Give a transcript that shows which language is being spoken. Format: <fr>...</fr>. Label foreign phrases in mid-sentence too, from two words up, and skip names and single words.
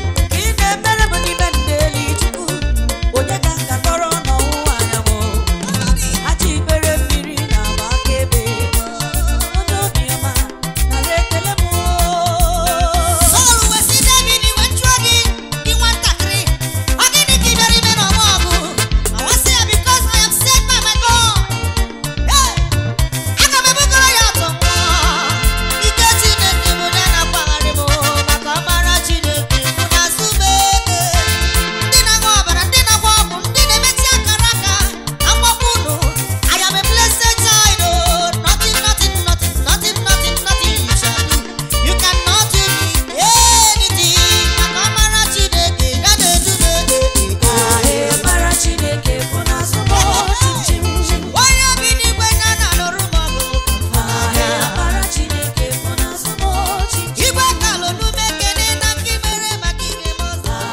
<ig>Ka ị na-emere m n'ime ndeli, Chukwu. Onye ka m ga-akọrọ n'ọwụwa anyanwụ? Aja ikpere mmiri na-agba akaebe. Onye obi ọma, nara ekele m, o. Sọl wee sị David, wee chụọ gị, gị nwatakịrị. Ọ gịnị ka ị bịara ime n'ọgbọ ọgụ? Ọ sị ya,</ig> <en>"Because I am set by my God." Hey!</en> <ig>Aga m ebugoro ya ọtọ mmụọ. Ike Chineke bụ onye na-akwagharị m, maka ọmara Chineke bụ na nzube. Ndị na-aṅụ ọbara, ndị na-agba ọgwụ, ndị na-emetụ akara aka, agbapụ unu.</ig> <en>I am a blessed child, oh. Nothing, nothing, nothing, nothing, nothing, nothing you shall do. You cannot do me anything.</en> <ig>Maka ọmara Chineke, ya na-edu m. Ee, ọkpara Chineke bụ na nzube. Chim, chim, chim. Onye bi n'igwe ya na-alụrụ m ọgụ. Ee, ọkpara Chineke bụ na nzube. Chim, chim. Igwe kalụ n'ume ekele na nke mere maka ihe m ọzọ.</ig>